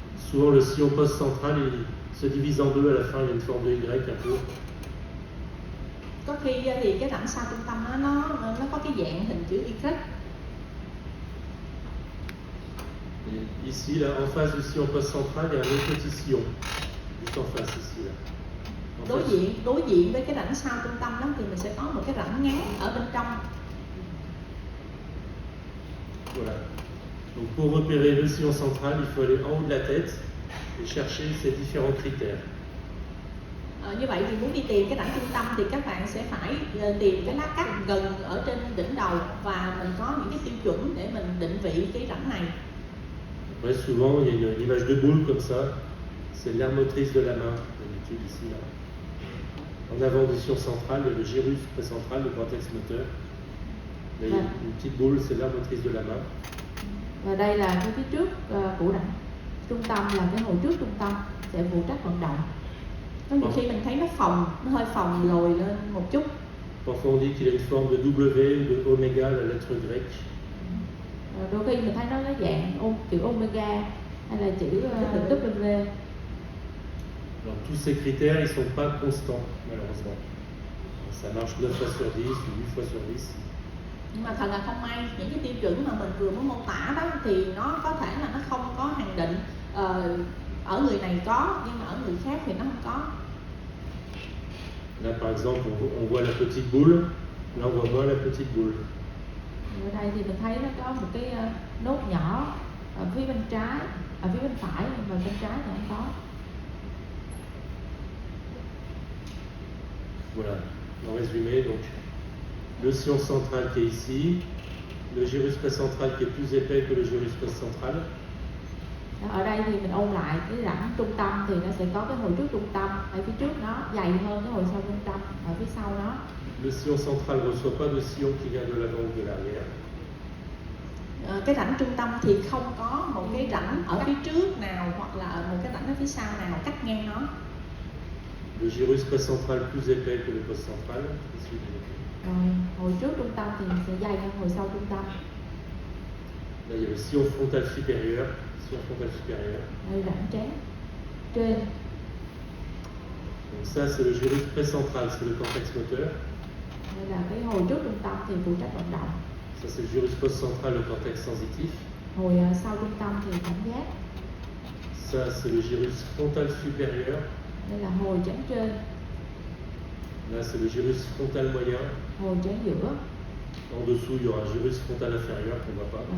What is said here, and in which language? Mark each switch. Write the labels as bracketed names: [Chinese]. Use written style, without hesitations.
[French] Souvent le sillon post-central il se divise en deux à la fin, il y a une forme de Y un peu. [Vietnamese] Có khi thì cái rãnh sau trung tâm nó có cái dạng hình chữ Y. [French] Et ici, là, en face du sillon post-central, il y a un autre petit sillon, juste en face ici. Là. [Vietnamese] Đối diện với cái rãnh sau trung tâm đó thì mình sẽ có một cái rãnh ngắn ở bên trong. [French] Voilà. Donc pour repérer le sillon central, il faut aller en haut de la tête et chercher ces différents critères. [Vietnamese] Như vậy thì muốn đi tìm cái rãnh trung tâm thì các bạn sẽ phải tìm cái lá cắt gần ở trên đỉnh đầu và mình có những cái tiêu chuẩn để mình định vị cái rãnh này. [French] Après, souvent, il y a une image de boule comme ça. C'est l'aire motrice de la main, d'habitude ici. Là. En avant du sillon central, il y a le gyrus précentral, le cortex moteur. Là, il y a une petite boule, c'est l'aire motrice de la main. [Vietnamese] Và đây là cái phía trước của rãnh. trung tâm là cái hồi trước trung tâm sẽ phụ trách vận động. Có nhiều khi mình thấy nó hơi phồng lồi lên một chút. [French] Parfois on dit qu'il a une forme de W ou de oméga, la lettre grecque. [Vietnamese] Đôi khi mình thấy nó dạng chữ omega hay là chữ W. [French] Alors tous ces critères, ils ne sont pas constants, malheureusement. Ça marche 9 fois sur 10 ou 8 fois sur 10. [Vietnamese] Nhưng mà thật là không may, những cái tiêu chuẩn mà mình vừa mới mô tả đó thì nó có thể là nó không có hạn định. Ở người này có, nhưng mà ở người khác thì nó không có. [French] Là par exemple, on voit la petite boule, là on voit moins la petite boule. [Vietnamese] Ở đây thì mình thấy nó có một cái nốt nhỏ ở phía bên trái, ở phía bên phải, nhưng mà bên trái thì không có. [French] Voilà, en résumé, donc le sillon central qui est ici, le gyrus précentral qui est plus épais que le gyrus précentral. [Vietnamese] Ở đây thì mình ôn lại cái rãnh trung tâm thì nó sẽ có cái hồi trước trung tâm, ở phía trước nó dày hơn cái hồi sau trung tâm, ở phía sau nó. [French] Le sillon central ne reçoit pas de sillon qui vient de l'avant ou de l'arrière. [Vietnamese] Cái rãnh trung tâm thì không có một cái rãnh ở phía trước nào hoặc là một cái rãnh ở phía sau nào cắt ngang nó. [French] Le gyrus précentral plus épais que le postcentral. [Vietnamese] Rồi hồi trước trung tâm thì sẽ dày hơn hồi sau trung tâm. [French] Là, il y a le sillon frontal supérieur, sillon frontal supérieur. [Vietnamese] Đây rãnh trán trên. [French] Donc ça, c'est le gyrus précentral, c'est le cortex moteur. [Vietnamese] Đây là cái hồi trước trung tâm thì phụ trách vận động. [French] Ça, c'est le gyrus postcentral, le cortex sensitif. [Vietnamese] Hồi sau trung tâm thì cảm giác. [French] Ça, c'est le gyrus frontal supérieur. [Vietnamese] Đây là hồi trán trên. [French] Là, c'est le gyrus frontal moyen. [Vietnamese] Hồi trán giữa. [French] En dessous, il y aura un gyrus frontal inférieur qu'on ne voit pas.